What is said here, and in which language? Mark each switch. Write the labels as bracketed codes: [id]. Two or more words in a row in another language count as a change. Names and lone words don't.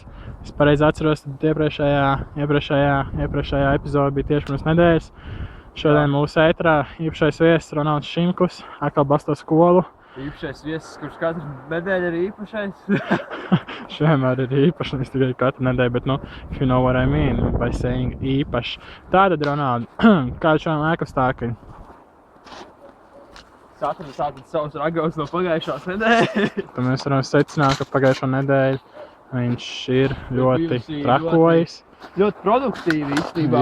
[lv] Es pareizi atceros, tad iepriekšējā epizode bija tieši pirms nedēļas. Šodien mūsu ētrā īpašais viesis Ronalds Šimkus, atkal basto skolu. Īpašais viesis, kurš katru nedēļu ir īpašais. Vienmēr ir īpašs, nevis tikai katru nedēļu, bet, [en] if you know what I mean, by saying īpašs. [lv] Tātad, Ronaldi, kādi šodien laikapstākļi? Saturs savus ragavus no pagājušās nedēļas. Tad mēs varam secināt, ka pagājušo nedēļu viņš ir ļoti trakojis. Ļoti produktīvi īstenībā.